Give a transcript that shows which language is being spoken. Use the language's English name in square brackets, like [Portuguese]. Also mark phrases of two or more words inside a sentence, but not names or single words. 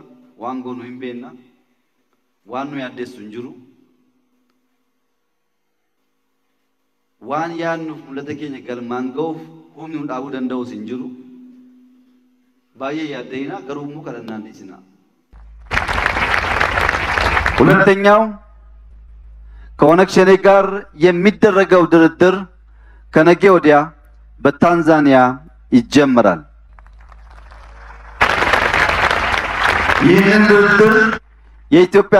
[Oromo] Waan goonu hin beekna. Waan nu yaaddeessu hin jiru. Waan yaadnuuf mul'ata keenya galmaan ga'uuf humni nu dhaabuu danda'us hin jiru. Baay'ee yaaddeenaa garuu immoo kadhannaan dhiisinaa. [Amharic] ሁለተኛው ከኦነግ ሸኔ ጋር የሚደረገው ድርድር ከነገ ወዲያ በታንዛኒያ ይጀምራል። ይህን ድርድር የኢትዮጵያ